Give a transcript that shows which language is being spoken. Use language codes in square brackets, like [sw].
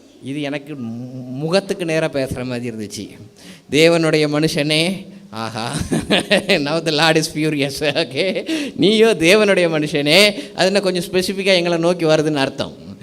[ta] இது எனக்கு முகத்துக்கு நேராக பேசுகிற மாதிரி இருந்துச்சு. தேவனுடைய மனுஷனே, ஆஹா, [en] now the Lord is furious. [ta] Okay, நீயோ தேவனுடைய மனுஷனே, அது என்ன கொஞ்சம் ஸ்பெசிஃபிக்காக எங்களை நோக்கி வருதுன்னு அர்த்தம்.